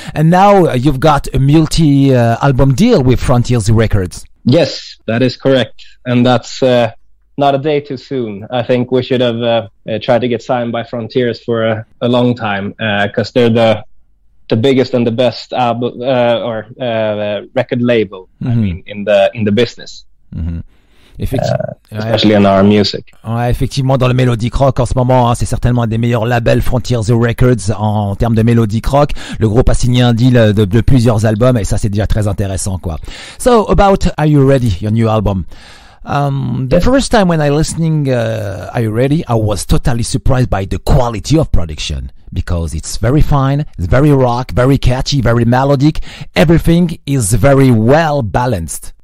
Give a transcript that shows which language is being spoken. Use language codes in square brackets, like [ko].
[en] And now you've got a multi-album deal with Frontiers Records. Yes, that is correct, and that's not a day too soon. I think we should have tried to get signed by Frontiers for a long time, because they're the biggest and the best album or record label. I mean, in the business. Especially in our music. [fr] Ouais, effectivement, dans le melodic rock en ce moment, hein, c'est certainement un des meilleurs labels Frontiers Records en termes de melodic rock. Le groupe a signé un deal de plusieurs albums, et ça c'est déjà très intéressant quoi. [en] So about Are You Ready, your new album? The first time when I listening Are You Ready, I was totally surprised by the quality of production, because it's very fine, it's very rock, very catchy, very melodic. Everything is very well balanced.